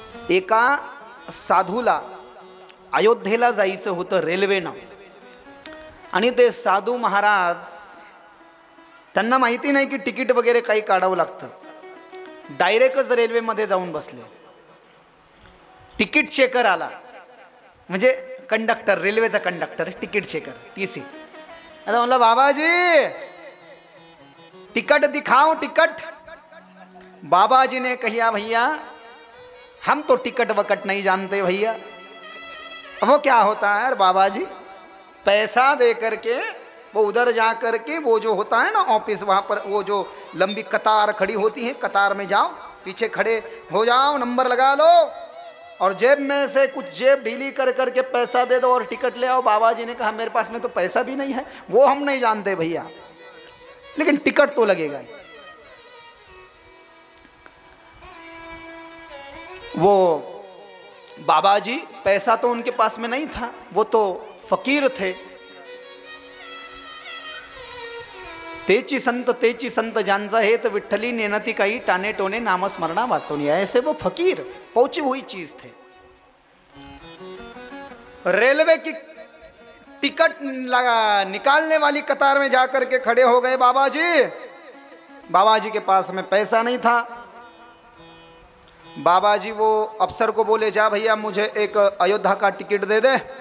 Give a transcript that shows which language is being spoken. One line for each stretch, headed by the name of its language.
Marathi: एका साधूला अयोध्येला जायचं होतं रेल्वेनं आणि ते साधू महाराज त्यांना माहिती नाही की तिकीट वगैरे काही काढावं लागतं, डायरेक्टच रेल्वेमध्ये जाऊन बसले। तिकीट चेकर आला, म्हणजे कंडक्टर, रेल्वेचा कंडक्टर, तिकीट चेकर टीसी। आता म्हणलं
Hindi: बाबाजी टिकट दिखाओ टिकट। बाबाजी ने कहा भैया हम तो टिकट वकट नहीं जानते भैया। वो क्या होता है बाबा जी, पैसा दे करके वो उधर जा करके वो जो होता है ना ऑफिस, वहाँ पर वो जो लंबी कतार खड़ी होती है, कतार में जाओ, पीछे खड़े हो जाओ, नंबर लगा लो और जेब में से कुछ जेब ढीली कर करके पैसा दे दो और टिकट ले आओ। बाबा जी ने कहा मेरे पास में तो पैसा भी नहीं है, वो हम नहीं जानते भैया, लेकिन टिकट तो लगेगा। वो बाबा जी पैसा तो उनके पास में नहीं था, वो तो फकीर थे।
Marathi: तेची संत ज्यांचा हे तो विठ्ठली नेनती काही टाने टोने नामस्मरणा वाचवनी।
Hindi: ऐसे वो फकीर पहुंची हुई चीज थे। रेलवे की टिकट निकालने वाली कतार में जाकर के खड़े हो गए बाबा जी। बाबा जी के पास में पैसा नहीं था। बाबा जी वो अफसर को बोले, जा भैया मुझे एक अयोध्या का टिकट दे दे।